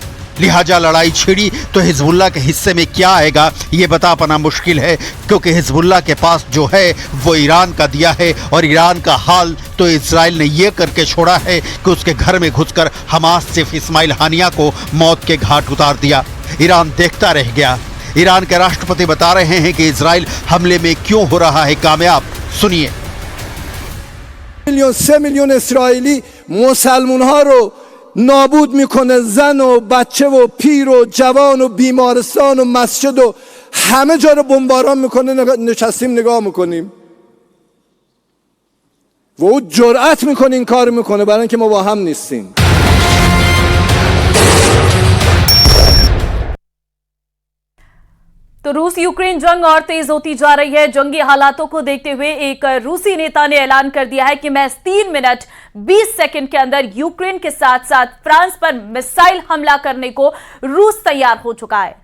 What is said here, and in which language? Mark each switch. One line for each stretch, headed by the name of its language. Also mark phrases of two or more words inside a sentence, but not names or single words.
Hindi: लिहाजा लड़ाई छिड़ी तो हिजबुल्लाह के हिस्से में क्या आएगा ये बता पाना मुश्किल है, क्योंकि हिजबुल्लाह के पास जो है वो ईरान का दिया है और ईरान का हाल तो इजराइल ने ये करके छोड़ा है कि उसके घर में घुसकर हमास चीफ इस्माइल हानिया को मौत के घाट उतार दिया। ईरान देखता रह गया। ईरान के राष्ट्रपति बता रहे हैं कि इजराइल हमले में क्यों हो रहा है कामयाब। सुनिए।
Persian: 3 میلیون اسرائیلی مسلمان‌ها رو نابود میکنه، زن و بچه و پیر و جوان و بیمارستان و مسجد و همه جا رو بمباران میکنه. نشستیم نگاه میکنیم و او جرأت میکنه این کار میکنه، برای اینکه ما با هم نیستیم.
Hindi: तो रूस यूक्रेन जंग और तेज होती जा रही है। जंगी हालातों को देखते हुए एक रूसी नेता ने ऐलान कर दिया है कि महज 3 मिनट 20 सेकंड के अंदर यूक्रेन के साथ साथ फ्रांस पर मिसाइल हमला करने को रूस तैयार हो चुका है।